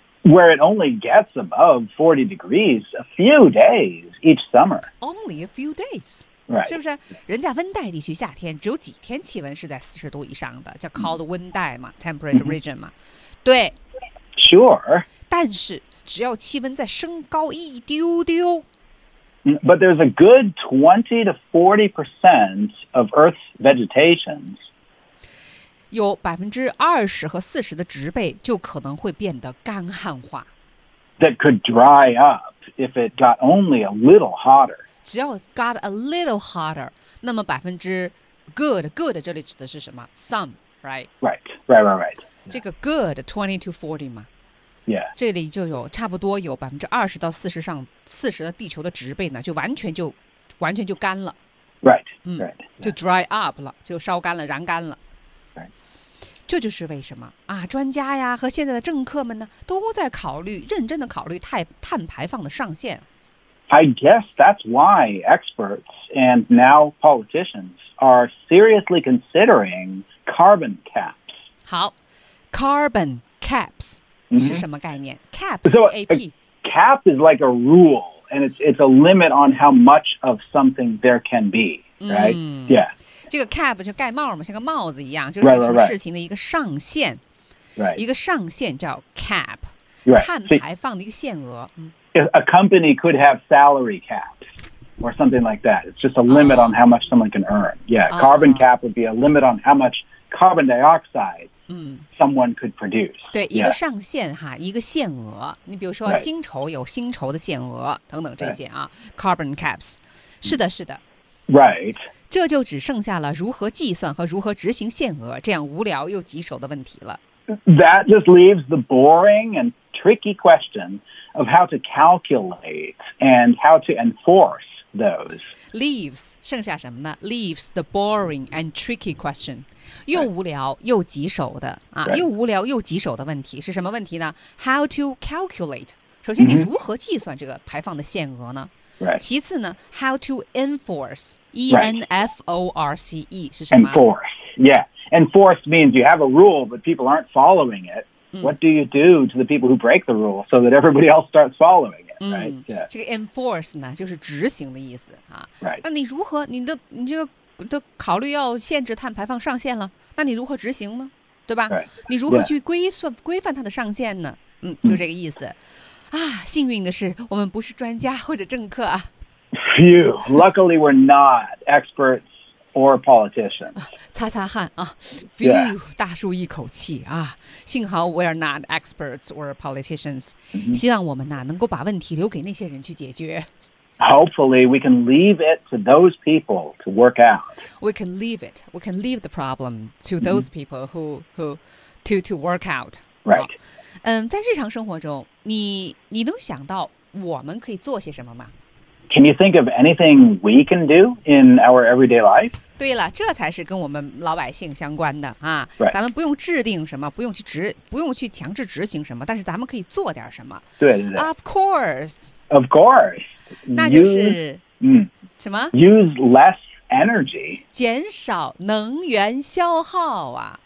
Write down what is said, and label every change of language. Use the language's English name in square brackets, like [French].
[English] Where it only gets above 40 degrees a few days each summer. Only a few days. Right. [Chinese] 是不是？人家温带地区夏天只有几天气温是在40度以上的，叫 [English] called [Chinese] 温带嘛 ， [English] temperate region [Chinese] 嘛。对。 [English] Sure. [Chinese] 但是只要气温再升高一丢丢。 [English] But there's a good 20% to 40% of Earth's vegetation. [Chinese] 有20%和40%的植被就可能会变得干旱化。 [English] that could dry up if it got only a little hotter. [Chinese] 只要 [English] got a little hotter, [Chinese] 那么百分之 good, good 这里指的是什么? [English] Some, right? Right, right, right, right. [Chinese] 这个 good, 20 to 40 嘛。 [English] Yeah. [Chinese] 这里就有差不多有百分之二十到四十上四十的地球的植被呢，就完全就干了。 [English] Right. 嗯 right. [Chinese] 就 [English] dry up [Chinese] 了，就烧干了，燃干了。 [English] Right. [Chinese] 这就是为什么啊，专家呀和现在的政客们呢都在考虑，认真的考虑碳排放的上限。 [English] I guess that's why experts and now politicians are seriously considering carbon caps. [Chinese] 好 ， [English] carbon caps. [Chinese] 是什么概念 ？Cap, [English] cap is like a rule, and it's a limit on how much of something there can be, right? Yeah. [Chinese] 这个 cap 就盖帽嘛，像个帽子一样，就是对什么事情的一个上限。 [English] Right. [Chinese] 一个上限叫 cap. [English] Right. [Chinese] 碳排放的一个限额。 [English] A company could have salary caps or something like that. It's just a limit on how much someone can earn. Yeah. Carbon cap would be a limit on how much carbon dioxide. Someone could produce. [Chinese] 对、 [English] yeah. [Chinese] 一个上限哈，一个限额。你比如说薪酬有薪酬的限额等等这些啊、 [English] right. ， carbon caps。 [Chinese] 是的，是的。 [English] Right. [Chinese] 这就只剩下了如何计算和如何执行限额这样无聊又棘手的问题了。 [English] That just leaves the boring and tricky question of how to calculate and how to enforce those. Leaves [Chinese] 剩下什么呢 [English] ？Leaves the boring and tricky question. [Chinese] 又无聊又棘手的、 [English] right. [Chinese] 啊，又无聊又棘手的问题是什么问题呢 ？ [English] How to calculate？ [Chinese] 首先，你如何计算这个排放的限额呢、 [English] right. [Chinese] 其次呢 ？ [English] How to enforce？E N F O R C E [Chinese] 是什么 [English] ？Enforce，yeah，enforce means you have a rule but people aren't following it. What do you do to the people who break the rule so that everybody else starts following it？嗯、 right? yeah. ， [Chinese] 这个 enforce 呢就是执行的意思啊。 [English] Right. [Chinese] 那你如何你这个都考虑要限制碳排放上限了，那你如何执行呢？对吧？ [English] Right. [Chinese] 你如何去规范它的上限呢？嗯，就这个意思。啊，幸运的是，我们不是专家或者政客啊。 [English] Phew, luckily we're not experts or politicians. [Chinese] 擦擦汗啊 ， [English] Phew, [Chinese] 大舒一口气啊！幸好 [English] we are not experts or politicians.、 Mm-hmm. [Chinese] 希望我们呐、啊、能够把问题留给那些人去解决。 [English] Hopefully, we can leave it to those people to work out. We can leave it. We can leave the problem to those people who to work out. Right. [Chinese] 嗯，在日常生活中，你能想到我们可以做些什么吗？ [English] Can you think of anything we can do in our everyday life? [Chinese] 对了，这才是跟我们老百姓相关的啊。 [English] Right. [Chinese] 咱们不用制定什么，不用去强制执行什么，但是咱们可以做点什么。对对对。 [English] Of course. Of course. [Chinese] 那就是 [English] use, [Chinese] 什么 [English] ？Use less energy， [Chinese] 减少能源消耗啊，